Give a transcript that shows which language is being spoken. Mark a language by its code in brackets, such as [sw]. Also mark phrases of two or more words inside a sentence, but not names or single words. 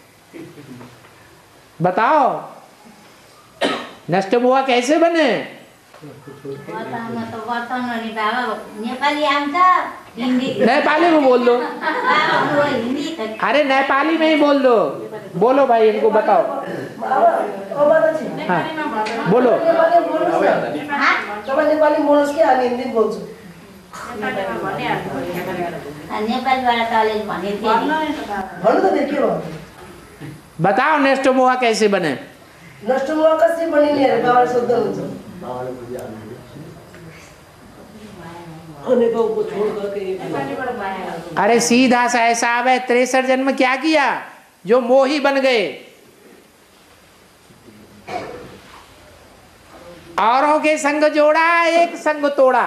[hi] बताओ नष्ट हुआ कैसे बने? नेपाली में बोल दो। अरे नेपाली में ही बोल दो। बोलो भाई, इनको बताओ। हाँ बोलो। [ne] नेपाली बोल्नुस् कि हामी हिन्दी बोल्छौँ? भन्नु त के भयो? [hi] बताओ नष्ट हुआ कैसे बने? [ne] नष्ट मोह कसरी बनिने अरे बाबा सोध्नुहुन्छ। [hi] अनेकों को छोड़ करके। अरे सीधा सा हिसाब है, 63 जन्म क्या किया? जो मोही बन गए, औरों के संग जोड़ा, एक संग तोड़ा।